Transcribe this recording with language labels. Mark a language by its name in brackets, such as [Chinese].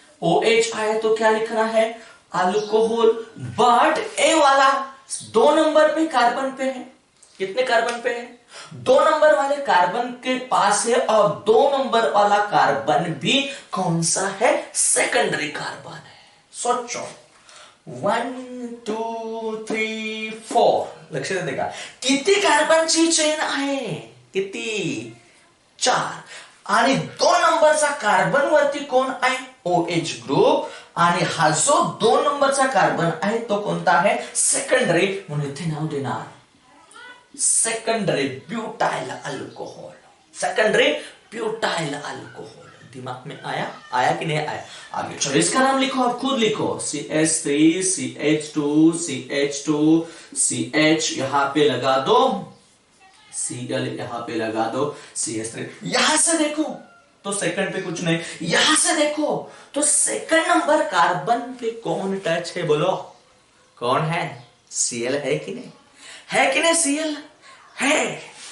[Hindi] OH आए तो क्या लिखना है, अल्कोहल। बट ए वाला 2 नंबर पे कार्बन पे है, कितने कार्बन पे है, 2 नंबर वाले कार्बन के पास है, और 2 नंबर वाला कार्बन भी कौन सा है, सेकेंडरी कार्बन है। [Marathi] सोचो 1 2 3 4, लक्ष्य देगा किती कार्बनची चेन आहे, किती, 4, आणि 2 नंबरचा कार्बन वरती कोण आहे, OH ग्रुप, आणि हा जो 2 नंबरचा कार्बन आहे तो कोणता आहे, सेकंडरी, म्हणून इथे नाव देणार secondary butyl alcohol, secondary butyl alcohol. [Hindi] दिमाग में आया, आया कि नहीं आया। आगे चलो इसका नाम लिखो, आप खुद लिखो, CH3 CH2 CH2 CH, यहां पे लगा दो Cl, यहां पे लगा दो CH3। यहां से देखो तो सेकंड पे कुछ नहीं, यहां से देखो तो सेकंड नंबर कार्बन पे कौन टच है, बोलो कौन है, Cl है कि नहीं, है कि नहीं, Cl है।